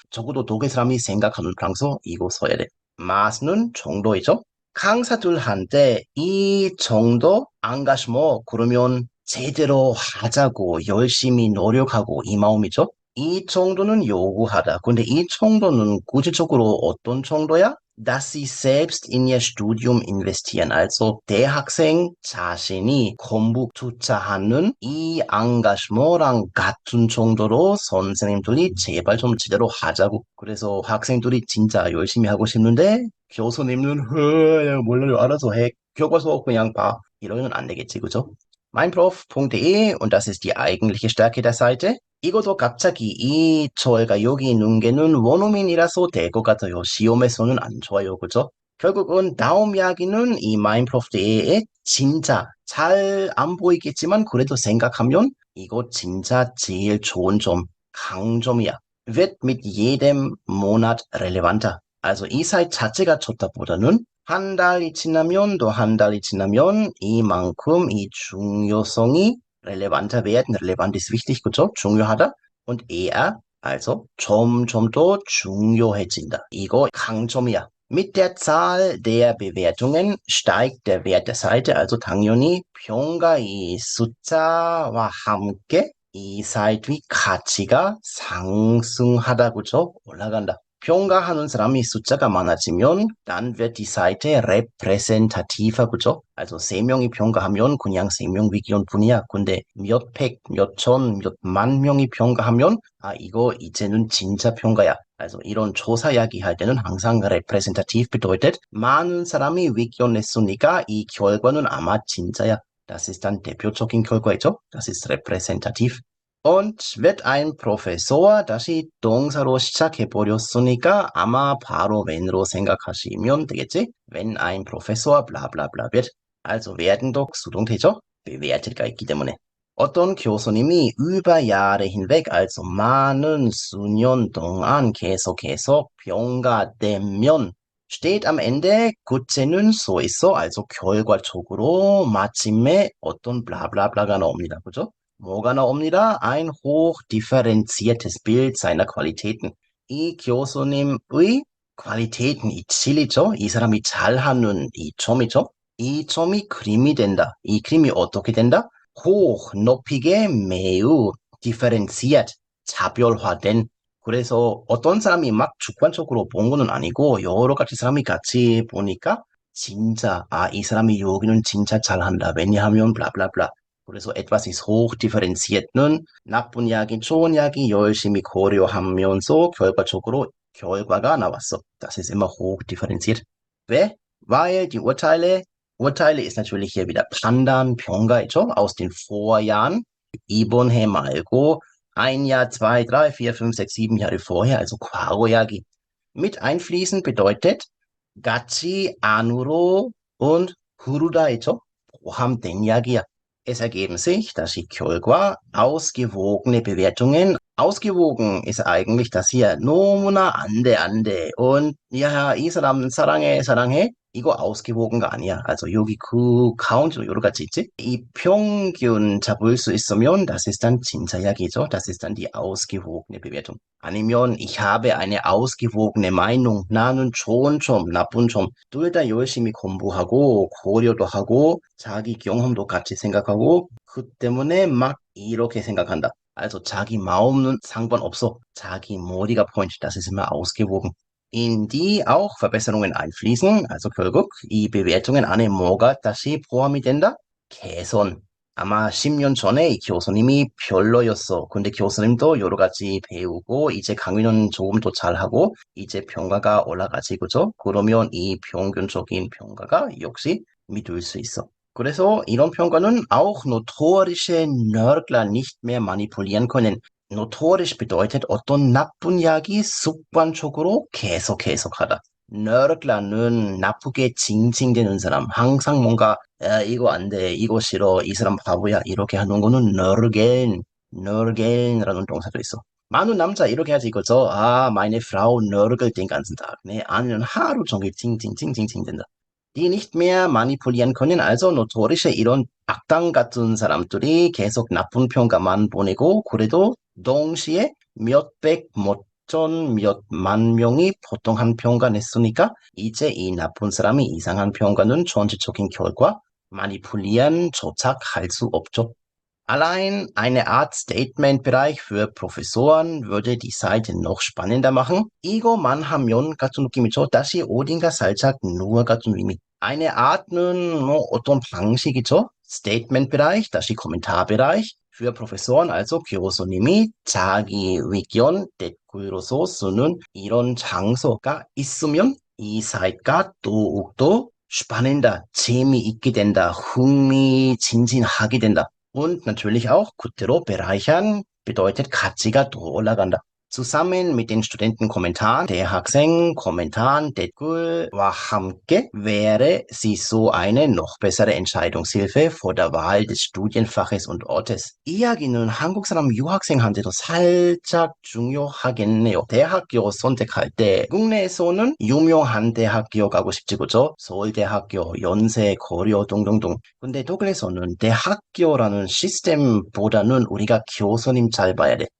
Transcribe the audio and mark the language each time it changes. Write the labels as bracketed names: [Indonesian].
[Korean] 적어도 독일 사람이 생각하는 프랑스어 이거 써야 돼. Maß는 정도이죠. 강사들한테 이 정도 engagement 그러면 제대로 하자고 열심히 노력하고 이 마음이죠. 이 정도는 요구하다. 근데 이 정도는 구체적으로 어떤 정도야? [German] Dass sie selbst in ihr Studium investieren. [Korean] also 대학생 자신이 공부 투자하는 이 engagement랑 같은 정도로 선생님들이 제발 좀 제대로 하자고. 그래서 학생들이 진짜 열심히 하고 싶은데 교수님은 몰라요 알아서 해. 교과서 그냥 봐. 이러면 안 되겠지 그죠? [German] meinprof.de und das ist die eigentliche Stärke der Seite. [Korean] 이것도 갑자기 저희가 여기 있는 게는 원어민이라서 될 것 같아요. 시험에서는 안 좋아요. 그죠? 결국은 다음 이야기는 이 meinprof.de에 진짜 잘 안 보이겠지만 그래도 생각하면 이거 진짜 제일 좋은 점, 강점이야. [German] Wird mit jedem Monat relevanter. [Korean] also 이 사이트 자체가 좋다보다는 한 달이 지나면 또 한 달이 지나면 이만큼 이 중요성이 [German] relevanter werden. Relevant ist wichtig, [Korean] 그죠? 중요하다. Und eher Also 점점 더 중요해진다. 이거 강점이야. [German] Mit der Zahl der Bewertungen steigt der Wert der Seite. [Korean] Also 당연히 평가의 숫자와 함께 이 사이트의 가치가 상승하다, 그죠? 올라간다. 평가하는 사람이 숫자가 많아지면 [German] dann wird die Seite repräsentativer, [Korean] 그죠? Also 세 명이 평가하면 그냥 세 명 의견뿐이야. 근데 몇 백, 몇 천, 몇 만 명이 평가하면 이거 이제는 진짜 평가야. Also 이런 조사 이야기할 때는 항상 representativ bedeutet 많은 사람이 의견 냈으니까 이 결과는 아마 진짜야. [German] Das ist dann [Korean] 대표적인 결과이죠. [German] Das ist repräsentativ. Und wird ein Professor [Korean] 다시 동사로 시작해버렸으니까 아마 바로 when으로 생각하시면 되겠지? [German] Wenn ein Professor bla bla bla wird. [Korean] Also werden도 수동태죠? bewertet가 있기 때문에. 어떤 교수님이 [German] über Jahre hinweg, [Korean] also 많은 수년 동안 계속해서 평가되면 [German] steht am Ende [Korean] 구체는 써 있어. also 결과적으로 마침에 어떤 블라블라블라가 나옵니다. 그죠? 뭐가 나옵니다? [German] ein hochdifferenziertes Bild seiner Qualitäten. [Korean] 이 교수님의 퀄리테이트는 이 진리죠. 이 사람이 잘하는 이 점이죠. 이 점이 그림이 된다. 이 그림이 어떻게 된다? hoch, 높이게 매우 differentiate, 차별화된. 그래서 어떤 사람이 막 주관적으로 본 거는 아니고 여러 가지 사람이 같이 보니까 진짜 이 사람이 여기는 진짜 잘한다. 왜냐하면 블라블라블라. 그래서 [German] etwas ist hoch differenziert [Korean] 는 나쁜 이야기, 좋은 이야기 열심히 고려하면서 결과적으로 결과가 나왔어. [German] Das ist immer hoch differenziert. [Korean] 왜? [German] Weil die Urteile ist natürlich hier wieder Pandan, Pyongyang aus den Vorjahren. [Korean] 이번 해 말고 [German] ein Jahr, zwei, drei, vier, fünf, sechs, sieben Jahre vorher, also [Korean] 과거 이야기. [German] Mit einfließen bedeutet [Korean] 같이 안으로 [German] und [Korean] 흐르다 있죠? 포함된 이야기야. [German] Es ergeben sich, dass die 결과 ausgewogene Bewertungen. Ausgewogen ist eigentlich das hier [Korean] 너무나 안 돼. Und ja, 이 사람 사랑해, 사랑해. 이거 ausgewogen가 아니야. Also 여기 그 가운데로 여러 가지 있지? 이 평균 잡을 수 있으면 [German] das ist dann [Korean] 진짜 이야기죠. [German] Das ist dann die ausgewogene Bewertung. 아니면 ich habe eine ausgewogene Meinung. [Korean] 나는 좋은 점, 나쁜 점 둘 다 열심히 공부하고 고려도 하고 자기 경험도 같이 생각하고 그 때문에 막 이렇게 생각한다. Also 자기 마음은 상관없어. 자기 머리가 Point. [German] Das ist immer ausgewogen. In die auch Verbesserungen einfließen. [Korean] Also 결국 이 bewertungen 안에 뭐가 다시 포함이 된다? 개선. 아마 10년 전에 이 교수님이 별로였어. 근데 교수님도 여러 가지 배우고 이제 강의는 조금 더 잘하고 이제 평가가 올라가지, 그죠? 그러면 이 평균적인 평가가 역시 믿을 수 있어. 그래서 이런 평가는 [German] auch notorische Nörgler nicht mehr manipulieren können. [Korean] Notorisch bedeutet 어떤 나쁜 이야기 습관적으로 계속하다. Nörgler는 나쁘게 징징대는 사람, 항상 뭔가 이거 안 돼, 이거 싫어, 이 사람 바보야 이렇게 하는 거는 nörgeln라는 동사도 있어. 많은 남자 이렇게 하지 이거죠. [German] meine Frau nörgelt den ganzen Tag. [Korean] 내 아내는 하루 종일 징징징징징 된다. [German] Die nicht mehr manipulieren können. [Korean] Also notorische 이런 악당 같은 사람들이 계속 나쁜 평가만 보내고 그래도 동시에 몇백, 몇천, 몇만 명이 보통 한 평가 냈으니까 이제 이 나쁜 사람이 이상한 평가는 전체적인 결과 manipulieren 조작할 수 없죠. [German] Allein eine Art Statement-Bereich für Professoren würde die Seite noch spannender machen. [Korean] 이거만 하면 같은 느낌이죠. 다시 어딘가 살짝 누워 같은 의미. Eine Art는 뭐 어떤 방식이죠. [German] Statement-Bereich, 다시 Kommentarbereich. Für Professoren, [Korean] also 교수님이 자기 의견 댓글로서 쓰는 이런 장소가 있으면 이 사이트가 더욱더 spannender, 재미있게 된다, 흥미진진하게 된다. [German] Und natürlich auch 그대로 bereichern bedeutet [Korean] 가치가 더 올라간다. [German] Zusammen mit den Studentenkommentaren, der Haxeng-Kommentaren, [Korean] 댓글과 함께 [German] wäre sie so eine noch bessere Entscheidungshilfe vor der Wahl des Studienfaches und Ortes. [Korean] 이야기는 한국 사람 유학생한테도 살짝 중요하겠네요. 대학교 선택할 때 국내에서는 유명한 대학교 가고 싶지, 그죠? 서울대학교, 연세, 고려 등등등. 근데 독일에서는 대학교라는 시스템보다는 우리가 교수님 잘 봐야 돼.